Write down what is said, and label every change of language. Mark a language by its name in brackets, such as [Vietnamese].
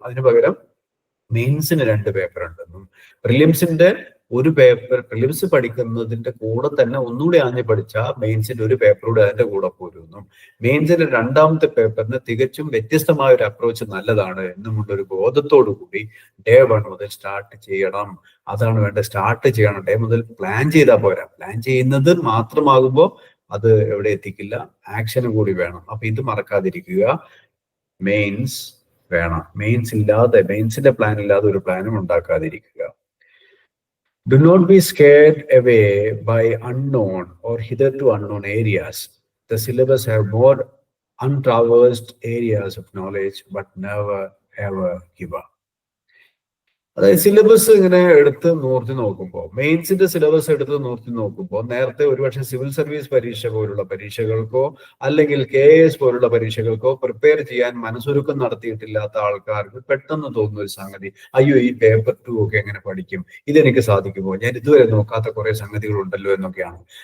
[Malayalam] അതിന് പകരം മെയിൻസിന് 2 പേപ്പർ ഉണ്ടെന്നും, പ്രിലിംസിന്റെ ഒരു പേപ്പർ, പ്രിലിംസ് പഠിക്കുന്നതിന്റെ കൂടെ തന്നെ ഒന്നുകൂടി ആഞ്ഞ് പഠിച്ചാൽ മെയിൻസിന്റെ ഒരു പേപ്പർ കൂടെ അതിന്റെ കൂടെ പോരുമെന്നും, മെയിൻസിന്റെ 2ാമത്തെ പേപ്പറിന് തികച്ചും വ്യത്യസ്തമായ ഒരു അപ്രോച്ച് നല്ലതാണ് എന്നുമുള്ളൊരു ബോധത്തോടു കൂടി ഡേ 1 മുതൽ സ്റ്റാർട്ട് ചെയ്യണം. അതാണ് വേണ്ടത്. സ്റ്റാർട്ട് ചെയ്യണം. ഡേ മുതൽ പ്ലാൻ ചെയ്താൽ പോരാ. പ്ലാൻ ചെയ്യുന്നത് മാത്രമാകുമ്പോൾ അത് എവിടെ എത്തിക്കില്ല. ആക്ഷനും കൂടി വേണം. അപ്പൊ ഇത് മറക്കാതിരിക്കുക. മെയിൻസ് വേണം. മെയിൻസിന്റെ പ്ലാൻ ഇല്ലാതെ ഒരു പ്ലാനും ഉണ്ടാക്കാതിരിക്കുക. [English] Do not be scared away by unknown or hitherto unknown areas. The syllabus have more untraversed areas of knowledge, but never ever give up. [Malayalam] അതായത് സിലബസ് ഇങ്ങനെ എടുത്ത് നോർത്തി നോക്കുമ്പോൾ, മെയിൻസിന്റെ സിലബസ് എടുത്ത് നോർത്തി നോക്കുമ്പോൾ, നേരത്തെ ഒരുപക്ഷെ സിവിൽ സർവീസ് പരീക്ഷ പോലുള്ള പരീക്ഷകൾക്കോ അല്ലെങ്കിൽ KS പോലുള്ള പരീക്ഷകൾക്കോ പ്രിപ്പയർ ചെയ്യാൻ മനസ്സൊരുക്കം നടത്തിയിട്ടില്ലാത്ത ആൾക്കാർക്ക് പെട്ടെന്ന് തോന്നുന്ന ഒരു സംഗതി, അയ്യോ ഈ പേപ്പർ 2 ഒക്കെ എങ്ങനെ പഠിക്കും, ഇതെനിക്ക് സാധിക്കുമോ, ഞാൻ ഇതുവരെ നോക്കാത്ത കുറെ സംഗതികളുണ്ടല്ലോ എന്നൊക്കെയാണ്.